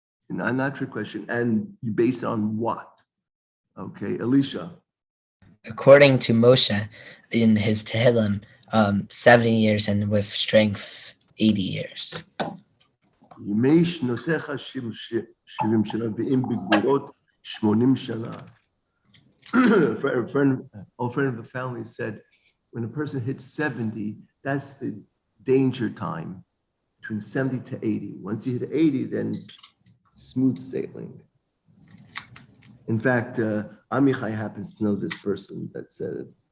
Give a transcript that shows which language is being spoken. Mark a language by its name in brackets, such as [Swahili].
[English] Not your question. And you base on what? Okay, Alicia. according to Moshe in his Tehillim, 70 years, and with strength 80 years. [Hebrew] ימי שנותיך 70 שנה, ואם בגבורות 80 שנה. [English] A friend of the family said, when a person hits 70, that's the danger time, between 70 to 80. Once you hit 80, then smooth sailing. In fact, Amichai happens to know this person that said it.